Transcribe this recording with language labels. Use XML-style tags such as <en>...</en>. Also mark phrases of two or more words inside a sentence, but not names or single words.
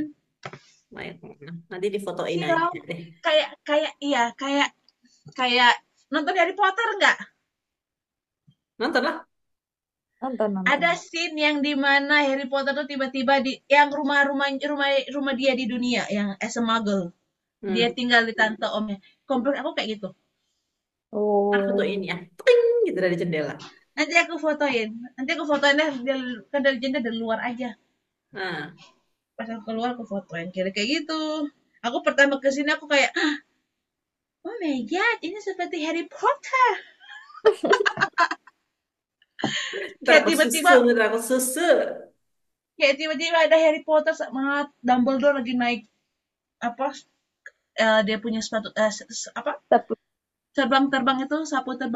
<id>Baik. Nanti difotoin Silau. aja deh. Iya, kayak nonton Harry Potter nggak? Nonton lah. Nonton, Ada nonton. scene yang dimana Harry Potter tuh tiba-tiba di yang rumah dia di dunia yang</id> <en>as a muggle.</en> <id>Dia Hmm. tinggal di tante omnya. Komplek aku kayak gitu. Ntar fotoin Oh. ya. Ting gitu dari jendela. Nanti aku fotoin. Nanti aku fotoin deh kan dari jendela dari luar aja. Nah, Pas aku keluar aku fotoin kira kayak gitu. Aku pertama ke sini aku kayak,</id> <en>oh my god,</en> <id>ini seperti Harry Potter. ntar Kayak aku tiba-tiba susu, ntar aku susu. ada Harry Potter sama Dumbledore lagi naik apa dia punya sepatu apa Tapi terbang itu sapu terbang.</id>